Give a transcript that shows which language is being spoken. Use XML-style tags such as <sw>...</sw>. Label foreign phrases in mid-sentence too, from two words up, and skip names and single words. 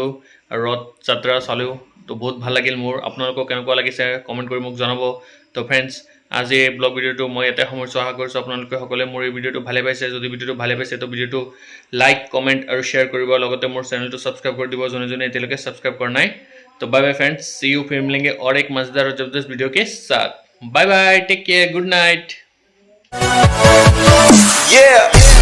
<as>আৰু ৰথ যাত্ৰা চালোঁ তো বহুত ভাল লাগিল মোৰ আপোনালোকক কেনেকুৱা লাগিছে কমেণ্ট কৰি মোক জনাব তো ফ্ৰেণ্ডছ আজি এই ব্লগ ভিডিঅ'টো মই ইয়াতে সামৰিছোঁ আশা কৰিছোঁ আপোনালোকে সকলোৱে মোৰ এই ভিডিঅ'টো ভালে পাইছে যদি ভিডিঅ'টো ভালে পাইছে তো ভিডিঅ'টো</as> <en>like comment</en> <as>আৰু শ্বেয়াৰ কৰিব লগতে মোৰ চেনেলটো ছাবস্ক্ৰাইব কৰি দিব যোনে যোনে এতিয়ালৈকে ছাবস্ক্ৰাইব কৰা নাই तो</as> <en>bye bye friends see you</en> <hi>फिर मिलेंगे और एक मजेदार और जबरदस्त वीडियो के साथ</hi> <en>bye bye take care good night Yeah.</en>